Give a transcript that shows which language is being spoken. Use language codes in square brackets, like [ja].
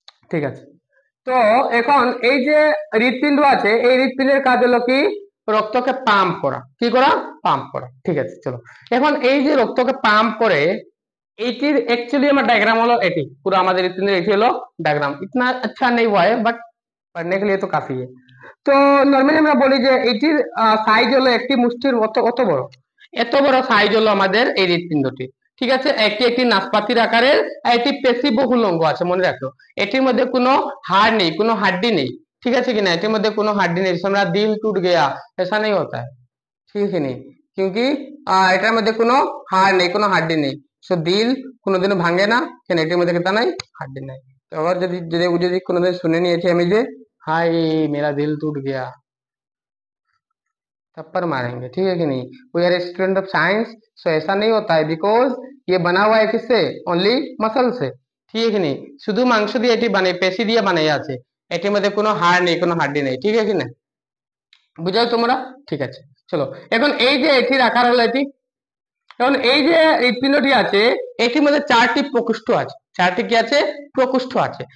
[bn] ঠিক আছে, তো এখন এই যে হৃৎপিণ্ড আছে, এই হৃৎপিণ্ডের কাজ হলো কি? রক্তকে পাম্প করা। কি করা? পাম্প করা। ঠিক আছে, চলো এখন এই যে রক্তকে পাম্প করে, এইটির एक्चुअली আমার डायग्राम হলো এটি, পুরো আমাদের হৃৎপিণ্ডের এটি হলো डायग्राम। [hi] इतना अच्छा नहीं हुआ है, बट पढ़ने के लिए तो काफी है। [bn] তো নরমালি আমরা বলি যে এটির সাইজ হলো একটি মুষ্টির মতো, অত বড়, এত বড় সাইজ হলো আমাদের এই হৃৎপিণ্ডটি। ঠিক আছে, একটি একটি নাসপাতির আকারের, এটি পেশিবহুল অঙ্গ আছে, মনে রাখো। এটির মধ্যে কোনো হাড় নেই, কোনো হাড্ডি নেই। ঠিক আছে কিনা? এটির মধ্যে কোনো হাড্ডি নেই, আমরা [hi] দিল टूट गया ऐसा नहीं होता है। ठीक है नहीं, क्योंकि [bn] এটার মধ্যে কোনো হাড় নেই, কোনো হাড্ডি নেই। সো দিল কোনোদিনও ভাঙে না, কেন? এটির মধ্যে কিতা নাই? হাড্ডি নাই। তো আবার যদি যদি যদি কোনোদিন শুনে নিয়েছি আমি যে [hi] हाय मेरा दिल टूट गया, थप्पड़ मारेंगे। ठीक है कि नहीं? [en] we are student of science, so [hi] ऐसा नहीं होता है, बिकॉज ये बना हुआ है किससे? ओनली मसल से। [bn] ঠিক আছে কি নেই? শুধু মাংস দিয়ে এটি বানাই, পেশি দিয়ে বানাই আছে, এটির মধ্যে কোনো হাড় নেই, কোনো হাড্ডি নেই। ঠিক আছে কি না? বুঝাও তোমরা? ঠিক আছে, চলো এখন এই যে এটির আকার হলো এটি, এখন এই যে হৃৎপিণ্ডটি আছে, এটির মধ্যে চারটি প্রকোষ্ঠ আছে। চারটি কি আছে? প্রকোষ্ঠ আছে।